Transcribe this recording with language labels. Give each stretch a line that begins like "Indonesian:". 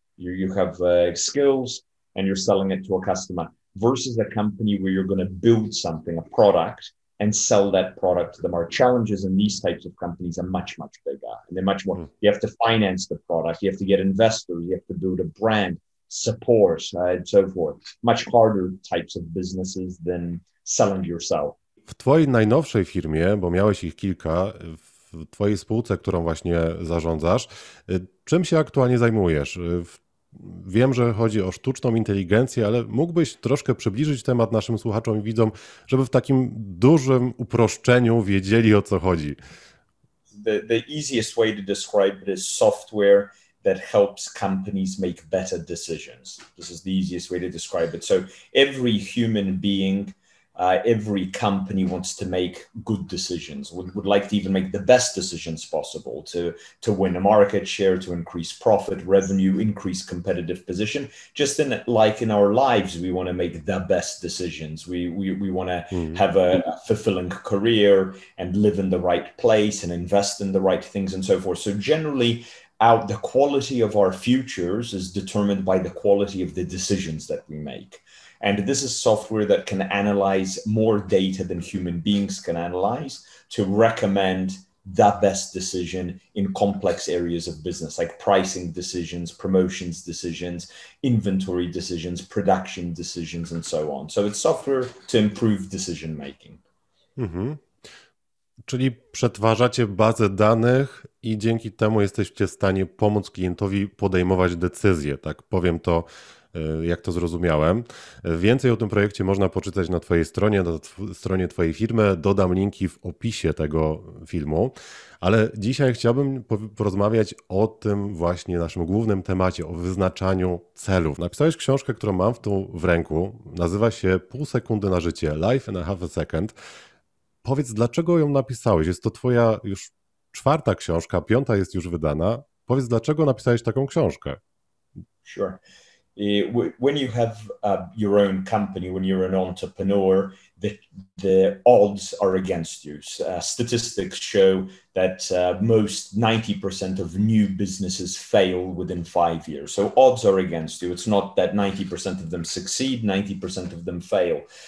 English: You have skills and you're selling it to a customer, versus a company where you're going to build something, a product, and sell that product to them. Our challenges in these types of companies are much, much bigger. And they're much more, you have to finance the product, you have to get investors, you have to build a brand, support, and so forth. Much harder types of businesses than selling yourself.
Polish: W Twojej najnowszej firmie, bo miałeś ich kilka, w Twojej spółce, którą właśnie zarządzasz, czym się aktualnie zajmujesz? Wiem, że chodzi o sztuczną inteligencję, ale mógłbyś troszkę przybliżyć temat naszym słuchaczom i widzom, żeby w takim dużym uproszczeniu wiedzieli, o co chodzi.
English: The easiest way to describe it is software that helps companies make better decisions. This is the easiest way to describe it. So every human being every company wants to make good decisions, would like to even make the best decisions possible to win a market share, to increase profit, revenue, increase competitive position. Just like in our lives, we want to make the best decisions. We want to have a fulfilling career and live in the right place and invest in the right things and so forth. So generally, the quality of our futures is determined by the quality of the decisions that we make. And this is software that can analyze more data than human beings can analyze to recommend the best decision in complex areas of business, like pricing decisions, promotions decisions, inventory decisions, production decisions, and so on. So it's software to improve decision making.
Polish: Czyli przetwarzacie bazę danych i dzięki temu jesteście w stanie pomóc klientowi podejmować decyzje. Tak powiem to, jak to zrozumiałem. Więcej o tym projekcie można poczytać na Twojej stronie, na stronie Twojej firmy. Dodam linki w opisie tego filmu. Ale dzisiaj chciałbym porozmawiać o tym właśnie naszym głównym temacie, o wyznaczaniu celów. Napisałeś książkę, którą mam tu w ręku. Nazywa się Pół sekundy na życie, Life in a Half a Second. Powiedz, dlaczego ją napisałeś? Jest to Twoja już 4. książka, 5. jest już wydana. Powiedz, dlaczego napisałeś taką książkę?
English: Sure. When you have your own company, when you're an entrepreneur, the odds are against you. Statistics show that most 90% of new businesses fail within 5 years. So odds are against you. It's not that 90% of them succeed, 90% of them fail.